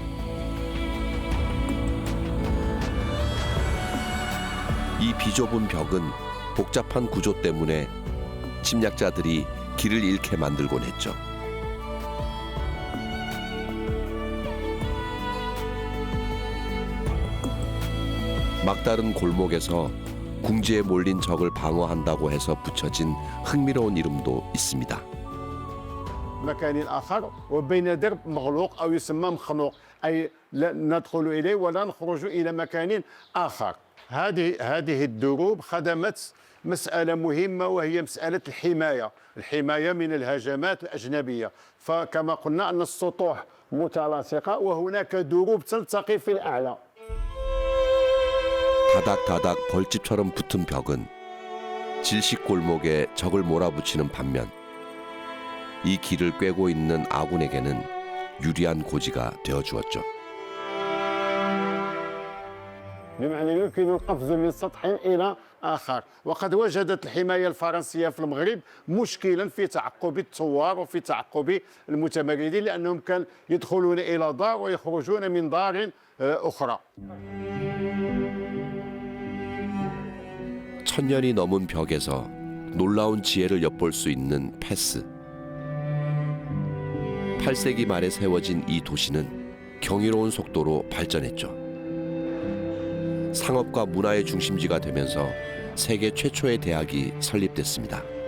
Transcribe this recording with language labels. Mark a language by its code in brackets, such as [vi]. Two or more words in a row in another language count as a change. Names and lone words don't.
[ko] 이 비좁은 벽은 복잡한 구조 때문에 침략자들이 길을 잃게 만들곤 했죠. 막다른 골목에서 궁지에 몰린 적을 방어한다고 해서 붙여진 흥미로운 이름도 있습니다. [ar] مكان آخر وبين درب مغلوق أو يسمى مخنوق أي لا ندخل إليه ولا نخرج إلى مكان آخر. هذه الدروب خدمت مسألة مهمة وهي مسألة الحماية من الهجمات الأجنبية. فكما قلنا أن السطوح متلاصقة وهناك دروب تلتقي في الأعلى. [ko] 다닥다닥 벌집처럼 붙은 벽은 질식 골목에 적을 몰아붙이는 반면 이 길을 꿰고 있는 아군에게는 유리한 고지가 되어주었죠. [ar] بمعنى يمكن القفز من سطح إلى آخر. وقد وجدت الحماية الفرنسية في المغرب مشكلا في تعقب الثوار وفي تعقب المتمردين لأنهم كانوا يدخلون إلى دار ويخرجون من دار أخرى. [ko] 천년이 넘은 벽에서 놀라운 지혜를 엿볼 수 있는 패스. 8세기 말에 세워진 이 도시는 경이로운 속도로 발전했죠. 상업과 문화의 중심지가 되면서 세계 최초의 대학이 설립됐습니다.